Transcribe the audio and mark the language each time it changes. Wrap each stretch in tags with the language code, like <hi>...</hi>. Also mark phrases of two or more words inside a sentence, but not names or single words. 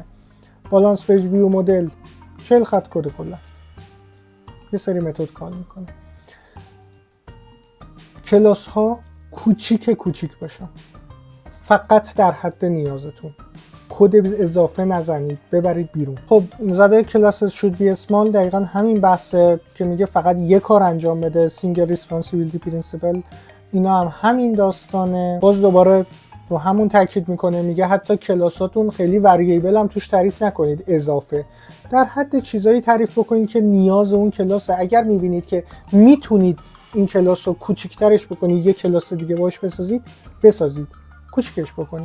<en>balance page view model</en> <fa>40 خط کد کلا، یه سری متد کار میکنه. کلاس ها کوچیک باشن، فقط در حد نیازتون. کد اضافه نزنید، ببرید بیرون. خب زده کلاس</fa> <en>should be small</en> <fa>دقیقا همین بحثه که میگه فقط یک کار انجام بده،</fa> <en>single responsibility principle.</en> <fa>اینا هم همین داستانه. باز دوباره رو همون تاکید میکنه، میگه حتی کلاساتون خیلی وریبل هم توش تعریف نکنید اضافه، در حد چیزایی تعریف بکنید که نیاز اون کلاسه. اگر میبینید که میتونید این کلاس رو کوچیکترش بکنید، یک کلاس دیگه باش بسازید، کوچیکش بکنید.</fa>